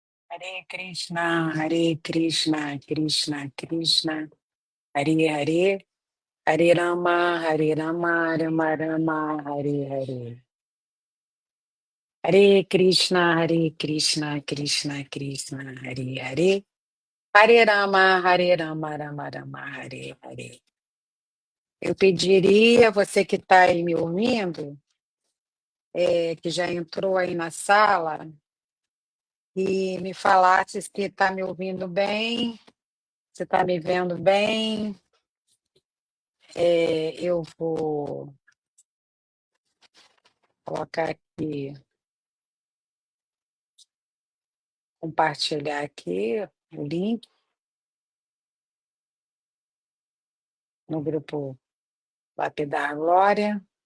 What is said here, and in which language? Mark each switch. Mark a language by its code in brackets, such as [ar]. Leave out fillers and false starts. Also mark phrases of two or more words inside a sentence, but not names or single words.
[sa] हरे कृष्ण, हरे कृष्ण, कृष्ण कृष्ण, हरे हरे, हरे राम, हरे राम, राम राम, हरे हरे. हरे कृष्ण, हरे कृष्ण, कृष्ण कृष्ण, हरे हरे, हरे राम, हरे राम, राम राम, हरे हरे. [pt] Eu pediria, você que está aí me ouvindo, que já entrou aí na sala, e me falasse se está me ouvindo bem, se está me vendo bem. Eu vou colocar aqui, compartilhar aqui o link no grupo Lapidar Glória.